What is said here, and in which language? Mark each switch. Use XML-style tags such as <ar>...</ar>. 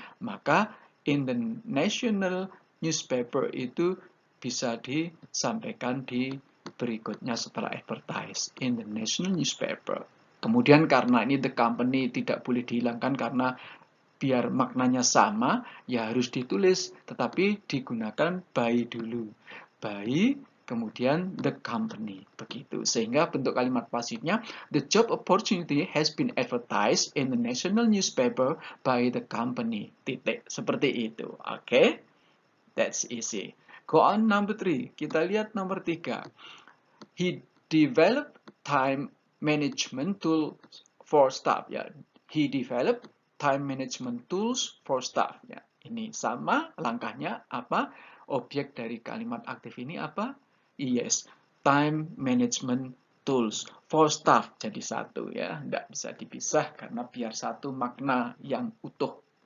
<id>Maka</id> <en>in the national newspaper</en> <id>itu bisa disampaikan di berikutnya setelah</id> <en>advertise in the national newspaper.</en> <id>Kemudian karena ini the company tidak boleh dihilangkan karena biar maknanya sama, ya harus ditulis, tetapi digunakan by dulu.</id> <en>By,</en> <id>kemudian</id> <en>the company.</en> <id>Begitu. Sehingga bentuk kalimat pasifnya,</id> <en>the job opportunity has been advertised in the national newspaper by the company.</en> <id>Titik. Seperti itu. Oke?</id> <en>Okay? That's easy. Go on number 3.</en> <id>Kita lihat nomor 3.</id> <en>He developed time management tool for staff. Ya. He developed time management tools for staff.</en> <id>Ya. Ini sama langkahnya apa? Objek dari kalimat aktif ini apa?</id> <en>Yes, time management</en> <id>tools for staff jadi satu ya, tidak bisa dipisah karena biar satu makna yang utuh.</id>